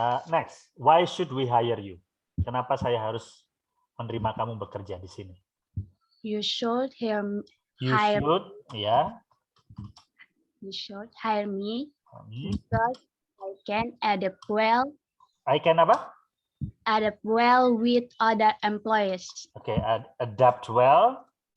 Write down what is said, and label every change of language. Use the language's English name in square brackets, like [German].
[English] Next, why should we hire you? [Indonesian] Kenapa saya harus menerima kamu bekerja di sini? [English] You should hire me because I can adapt well. I can [Indonesian] apa? [English] Adapt well with other employees. Okay, adapt well.